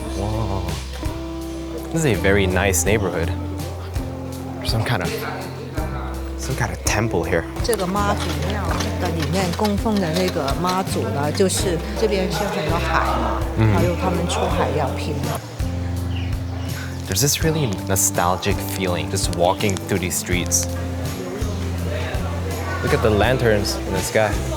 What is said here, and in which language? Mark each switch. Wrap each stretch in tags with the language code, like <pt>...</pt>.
<en>Wow, this is a very nice neighborhood. Some kind of temple here.</en> <zh>这个妈祖庙的里面供奉的那个妈祖呢，就是这边是很多海，还有他们出海要拼。</zh> <en>There's this really nostalgic feeling just walking through these streets. Look at the lanterns in the sky.</en>